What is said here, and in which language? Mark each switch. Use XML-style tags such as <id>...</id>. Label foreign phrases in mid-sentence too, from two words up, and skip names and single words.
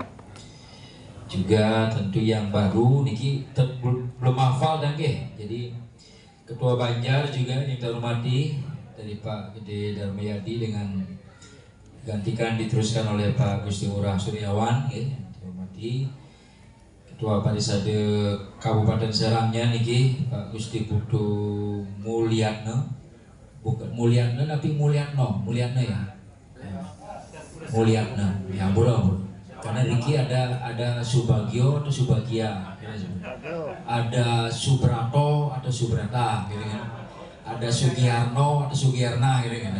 <id>Juga tentu yang baru niki belum hafal dan jadi Ketua Banjar juga yang kita hormati dari Pak Gede Darmayadi dengan gantikan diteruskan oleh Pak Gusti Ngurah Suryawan ya, kita hormati. Ketua Parisade Kabupaten Serangnya niki Pak Gusti Putu Mulyatno, bukan Mulyatno tapi Mulyatno ya. Mulyatno ya bro. Karena niki ada Subagio atau Subagia, ada Subrato atau Subrata, gitu kan. Ada Sugiarno atau Sugiarna, gitu kan.</id>